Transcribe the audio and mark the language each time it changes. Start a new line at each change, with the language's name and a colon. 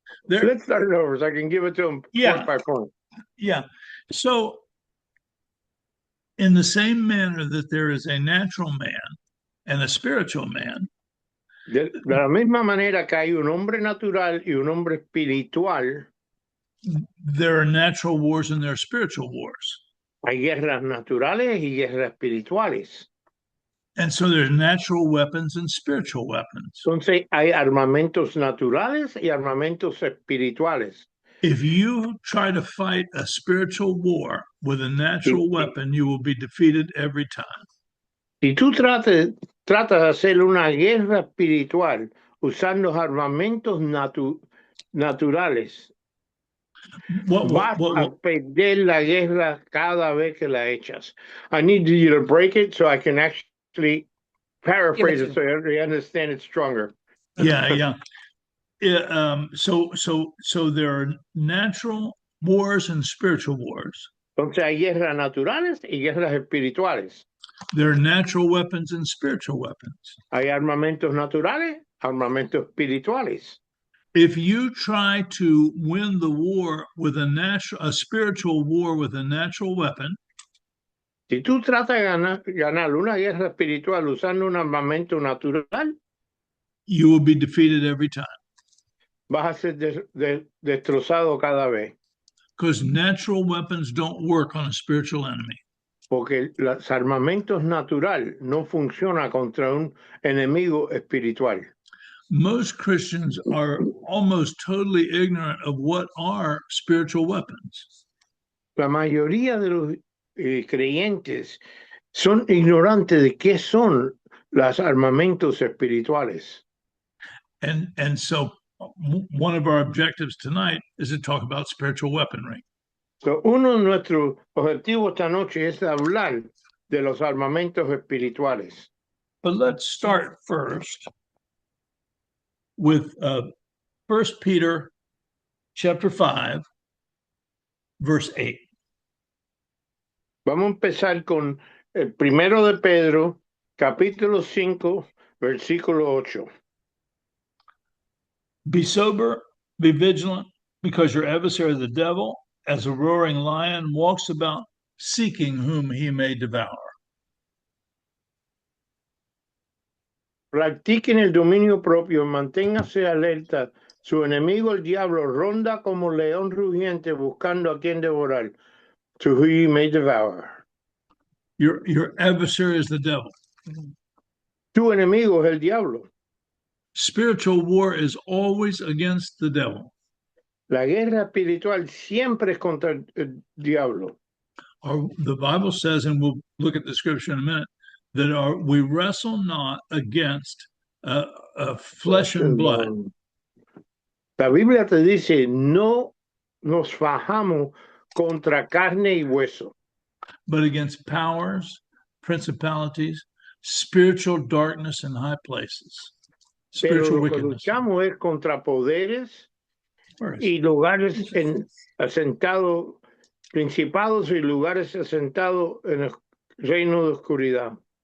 English: Let's start it over so I can give it to him point by point. Yeah. So, in the same manner that there is a natural man and a spiritual man,
Spanish: de la misma manera que hay un hombre natural y un hombre espiritual,
English: there are natural wars and there are spiritual wars.
Spanish: Hay guerras naturales y guerras espirituales.
English: And so there's natural weapons and spiritual weapons.
Spanish: Entonces hay armamentos naturales y armamentos espirituales.
English: If you try to fight a spiritual war with a natural weapon, you will be defeated every time.
Spanish: Si tú tratas de hacer una guerra espiritual usando armamentos naturales, vas a perder la guerra cada vez que la echas.
English: I need you to break it so I can actually paraphrase it so you understand it stronger. Yeah. So there are natural wars and spiritual wars.
Spanish: Entonces hay guerras naturales y guerras espirituales.
English: There are natural weapons and spiritual weapons.
Spanish: Hay armamentos naturales, armamentos espirituales.
English: If you try to win the war with a spiritual war with a natural weapon,
Spanish: si tú tratas de ganar una guerra espiritual usando un armamento natural,
English: you will be defeated every time.
Spanish: Vas a ser destrozado cada vez.
English: Because natural weapons don't work on a spiritual enemy.
Spanish: Porque los armamentos naturales no funcionan contra un enemigo espiritual.
English: Most Christians are almost totally ignorant of what are spiritual weapons.
Spanish: La mayoría de los creyentes son ignorantes de qué son los armamentos espirituales.
English: And so one of our objectives tonight is to talk about spiritual weaponry.
Spanish: So, uno de nuestros objetivos esta noche es hablar de los armamentos espirituales.
English: But let's start first with 1 Peter chapter 5, verse 8.
Spanish: Vamos a empezar con el primero de Pedro, capítulo 5, versículo 8.
English: Be sober, be vigilant, because your adversary, the devil, as a roaring lion, walks about seeking whom he may devour.
Spanish: Practiquen el dominio propio, manténgase alerta. Su enemigo, el diablo, ronda como león rugiente buscando a quien devorar.
English: To whom he may devour. Your adversary is the devil.
Spanish: Tu enemigo es el diablo.
English: Spiritual war is always against the devil.
Spanish: La guerra espiritual siempre es contra el diablo.
English: The Bible says, and we'll look at the scripture in a minute, that we wrestle not against flesh and blood.
Spanish: La Biblia te dice, no nos fajamos contra carne y hueso.
English: But against powers, principalities, spiritual darkness in high places. Spiritual wickedness.
Spanish: Pero lo que luchamos es contra poderes y lugares asentados, principados y lugares asentados en el reino de oscuridad.